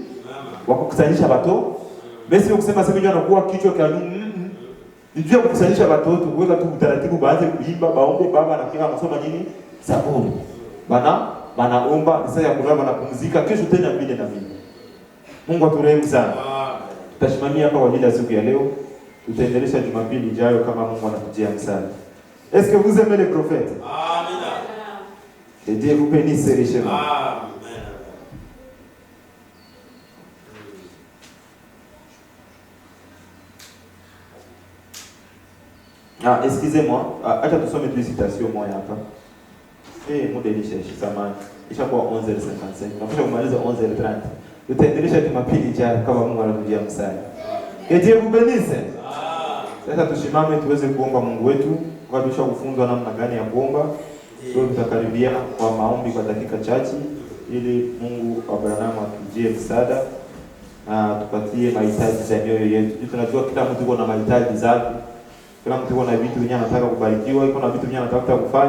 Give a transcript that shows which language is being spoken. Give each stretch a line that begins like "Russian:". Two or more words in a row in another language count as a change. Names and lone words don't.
Swahili: Wakukusanyisha watoto. Basi ukisema sasa ndio anakuwa kichwa cha ndio kukusanyisha watoto, kuweka tu utaratibu baadhi kuimba, baombe baba na kila masoma nini? Zaburi. Banaomba sasa ya kulala na kupumzika kesho tena vile na vile. Mungu aturehemu sana. Tutashimamia hapa kwa ajili ya siku ya leo. Tutaendelea Jumapili ijayo kama Mungu anatujia msaada.
French: Est-ce que vous aimez les prophètes? Amen. Et Dieu vous bénisse richement. Amen. Excusez-moi.
Swahili: Acha tusome tu citation moja hapa. Muda ilishaisha zamani. Ishakuwa 11:55. Tunapaswa kumaliza 11:30. Tutaendelea Jumapili ijayo kama Mungu anatujia msaada.
French: Et Dieu vous bénisse.
Swahili: Sasa tusimame tuweze kuomba Mungu wetu. Kwa tusha kufunzwa namna gani ya kuomba. Sio tutakaribia kwa maombi kwa dakika chache ili Mungu Abrahamu atujie msaada na tupatie mahitaji za mioyo yetu. Tunajua kila mtu yuko na mahitaji zake. Kila mtu yuko na vitu vingi anataka kubarikiwa, yuko na vitu vingi anataka kufanya.